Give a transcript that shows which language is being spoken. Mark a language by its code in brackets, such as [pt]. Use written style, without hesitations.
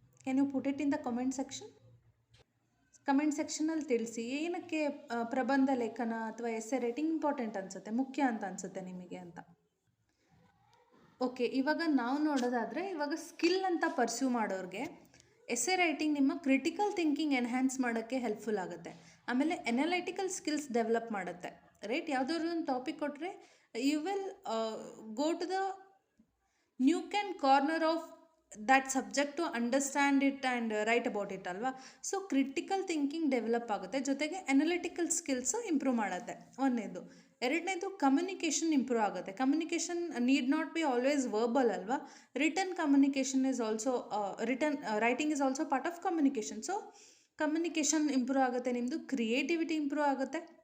[en] Can you put it in the comment section? [kn] Comment ಸೆಕ್ಷನಲ್ಲಿ ತಿಳಿಸಿ ಏನಕ್ಕೆ ಪ್ರಬಂಧ ಲೇಖನ ಅಥವಾ ಎಸ್ಸೆ ರೈಟಿಂಗ್ ಇಂಪಾರ್ಟೆಂಟ್ ಅನಿಸುತ್ತೆ, ಮುಖ್ಯ ಅಂತ ಅನಿಸುತ್ತೆ ನಿಮಗೆ ಅಂತ. ಓಕೆ, ಇವಾಗ ನಾವು ನೋಡೋದಾದರೆ ಇವಾಗ ಸ್ಕಿಲ್ ಅಂತ ಪರ್ಸ್ಯೂ ಮಾಡೋರಿಗೆ ಎಸ್ಸೆ ರೈಟಿಂಗ್ ನಿಮ್ಮ ಕ್ರಿಟಿಕಲ್ ಥಿಂಕಿಂಗ್ ಎನ್ಹ್ಯಾನ್ಸ್ ಮಾಡೋಕ್ಕೆ ಹೆಲ್ಪ್ಫುಲ್ ಆಗುತ್ತೆ. ಆಮೇಲೆ ಎನಲೈಟಿಕಲ್ ಸ್ಕಿಲ್ಸ್ ಡೆವಲಪ್ ಮಾಡುತ್ತೆ, ರೈಟ್? ಯಾವುದಾದ್ರು ಒಂದು ಟಾಪಿಕ್ ಕೊಟ್ಟರೆ [en] you will go to the nook and corner of that subject to understand it and write about it [kn] ಅಲ್ವಾ. ಸೊ ಕ್ರಿಟಿಕಲ್ ಥಿಂಕಿಂಗ್ ಡೆವಲಪ್ ಆಗುತ್ತೆ, ಜೊತೆಗೆ ಅನಲಿಟಿಕಲ್ ಸ್ಕಿಲ್ಸ್ ಇಂಪ್ರೂವ್ ಮಾಡುತ್ತೆ ಒಂದನೇದು. ಎರಡನೇದು ಕಮ್ಯುನಿಕೇಷನ್ ಇಂಪ್ರೂವ್ ಆಗುತ್ತೆ. [en] communication need not be always verbal [kn] ಅಲ್ವಾ. [en] Written communication is also writing is also part of communication. [kn] So communication improve ಆಗುತ್ತೆ, ನಿಮ್ಮದು ಕ್ರಿಯೇಟಿವಿಟಿ ಇಂಪ್ರೂವ್ ಆಗುತ್ತೆ.